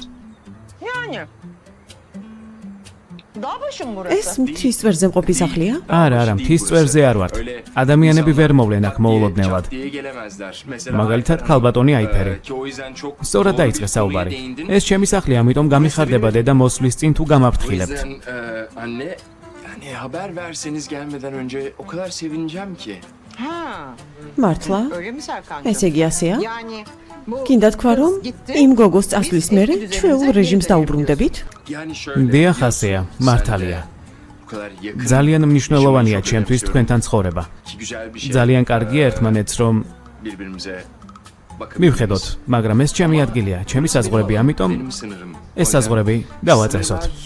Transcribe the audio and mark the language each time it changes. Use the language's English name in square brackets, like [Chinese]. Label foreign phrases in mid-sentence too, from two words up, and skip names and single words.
[Georgian] ეს მთის წვერზე მყოფი სახლია? არა, მთის წვერზე არ ვართ. ადამიანები ვერ მოვლენ აქ მოულოდნელად. მაგალითად, ქალბატონი აიფერი. სწორად დაიწყე საუბარი. ეს ჩემი სახლია, ამიტომ გამიხარდება დედა მოსვლის წინ თუ გამაფრთხილებთ. [Turkish] haber verseniz gelmeden önce o kadar sevineceğim ki. [Georgian] მართლა? ესე იგი ასეა? კიდე თქვა რომ იმ გოგოს წასვლის მერე ჩვეულ რეჟიმს დაუბრუნდებით? დიახ, ასეა, მართალია. ძალიან მნიშვნელოვანია ჩემთვის თქვენთან ცხოვრება. ძალიან კარგია ერთმანეთს რომ მივხედოთ, მაგრამ ეს ჩემი ადგილია, ჩემი საზღვრები, ამიტომ ეს საზღვრები დავაწესოთ.